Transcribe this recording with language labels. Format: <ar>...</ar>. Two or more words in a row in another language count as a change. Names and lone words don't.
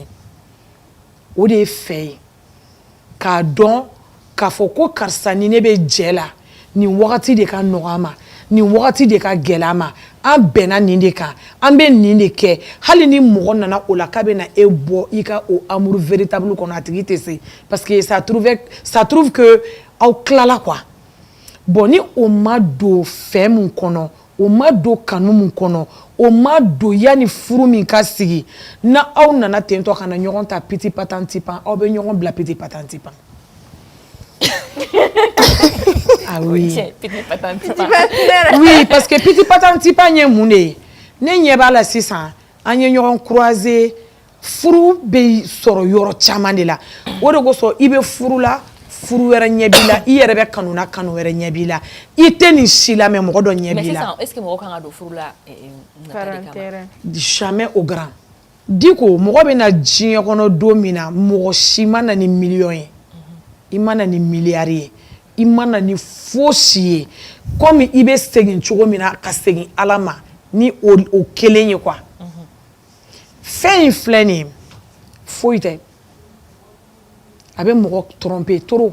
<bm>o de ye fɛ ye k'a dɔn k'a fɔ ko karisa ni ne bɛ jɛ la nin wagati de ka nɔgɔ a ma nin wagati de ka gɛlɛ a ma an bɛnna nin de kan an bɛ nin de kɛ hali ni mɔgɔ nana o la k'a bɛ na e bɔ i ka o</bm> <fr>amour véritable</fr> <bm>kɔnɔ a tigi tɛ se</bm> <fr>parce que ça trouve que</fr> <bm>aw tilala quoi bon ni o ma don fɛ mun kɔnɔ o ma don kanu mun kɔnɔ o ma don yanni furu min ka sigi na aw nana tentɔ ka na ɲɔgɔn ta piti patan tipan aw bɛ ɲɔgɔn bila piti patan tipan</bm> <fr>ah oui oui parce que</fr> <bm>piti patan tipan ye mun de ye ne ɲɛ b'a la sisan an ye ɲɔgɔn croiser furu bɛ sɔrɔ yɔrɔ caman de la o de kosɔn i bɛ furu la furu wɛrɛ ɲɛ b'i la i yɛrɛ bɛ kanu na kanu wɛrɛ ɲɛ b'i la i tɛ nin si la mais mɔgɔ dɔ ɲɛ b'i la mais sisan</bm> <fr>est-ce que</fr> <bm>mɔgɔ kan ka don furu la</bm> <fr>jamais au grand</fr> <bm>diko mɔgɔ bɛ na diɲɛ kɔnɔ don min na mɔgɔ si ma na ni million ye i ma na ni milliard ye i ma na ni fosi ye comme i bɛ segin cogo min na ka segin ala ma ni o kelen ye quoi fɛn in filɛ nin ye foyi tɛ a bɛ mɔgɔ</bm> <fr>tromper trop</fr>